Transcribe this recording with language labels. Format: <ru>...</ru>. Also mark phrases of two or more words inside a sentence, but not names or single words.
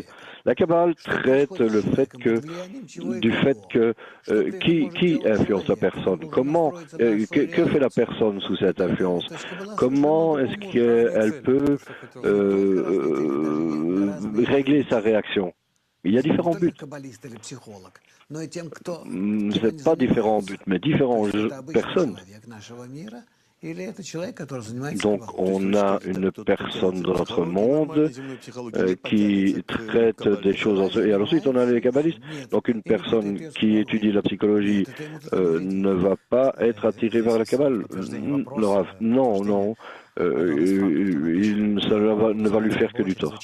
<fr>La Kabbale traite le fait qui influence la personne, comment, que fait la personne sous cette influence, comment est-ce qu'elle peut régler sa réaction. Il y a différents buts. C'est pas différents buts, mais différentes personnes.</fr> <ru>Или это человек, который занимается</ru> <fr>Donc</fr> <ru>кабалой?</ru> <fr>on a une personne dans notre monde qui traite des choses et ensuite on a les kabbalistes. Donc une personne qui étudie la psychologie ne va pas être attirée vers la kabbale. Le Rav, non, non. Ça ne va lui faire que du tort.</fr>